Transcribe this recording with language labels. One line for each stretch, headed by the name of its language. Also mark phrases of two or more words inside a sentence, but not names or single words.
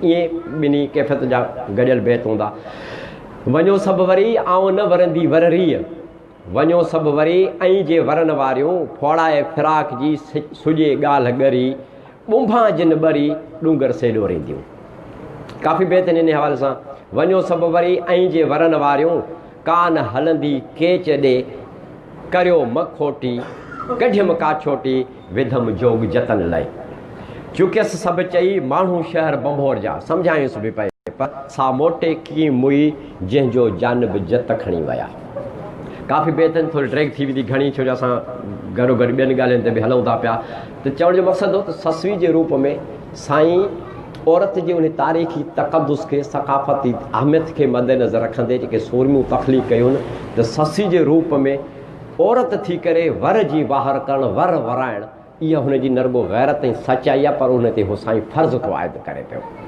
Sindhi: ईअं ॿिन्ही कैफ़ियत जा गॾियल बैत हूंदा। वञो सभु वरी आऊं न वरंदी वररीअ, वञो सभु वरी ऐं जे वरन वारियूं, फोड़ाए फिराक जी सुॼे ॻाल्हि ॻरी, ॿुंभा जिन ॿरी डूंगर से ॾोरींदियूं। काफ़ी बैत आहिनि इन हवाले सां। वञो सभु वरी ऐं जे वरन वारियूं, कान हलंदी केच ॾे, करियो मखोटी कढियमि का छोटी, विधम जोग जतन लाइ। चुकियसि सभु चई माण्हू शहर बंभोर जा, सम्झायुसि बि पए पर सा मोटे कीअं मुई जंहिंजो जानब जत खणी विया। काफ़ी बेहतरीन थोरी ट्रैक थी वेंदी घणी, छो जो असां गॾो गॾु ॿियनि ॻाल्हियुनि ते बि हलूं था पिया। त चवण जो मक़सदु हो त ससवी जे रूप में साईं औरत जे उन तारीख़ी तक़दुस खे, सक़ाफ़ती अहमियत खे मद्देनज़र रखंदे जेके सूरमियूं तख़लीक़ कयूं त ससी जे रूप में औरत थी करे वर जी वाहर करणु, वर वराइणु, इहा हुनजी न रुॻो गैरत ऐं सचाई आहे, पर उन ते उहो साईं फ़र्ज़ु थो आइद करे पियो।